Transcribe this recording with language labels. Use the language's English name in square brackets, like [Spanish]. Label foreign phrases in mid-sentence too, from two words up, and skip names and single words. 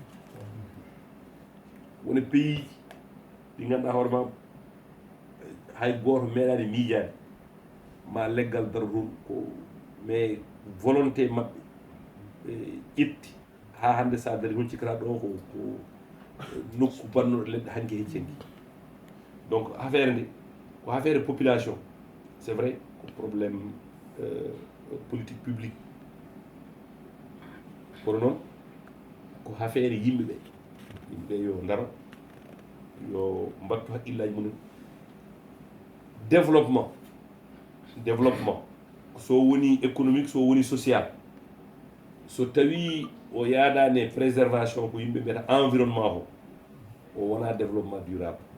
[Fula] woni pays ɗi ganduɗa hoore ma hay goto meeɗani miijade ma leggal daro toon ko [French] mais volonté [Fula] mabɓe ɓe ƴetti ha hande sa dari hon cikkata ɗo ko nokku bannoɗo leɗɗe hanki hecci henki [French] donc affaire [Fula] nde ko [French] affaire population c'est vrai [Fula] ko [French] probléme politique publique [Fula] kono noon ko affaire yimɓeɓe yimɓe yo daro yo mbattu haqqillaji mumen développement so woni économique so woni social so tawi o yaadani préservation ko yimɓe mbiyata environnement o wona [French] développement durable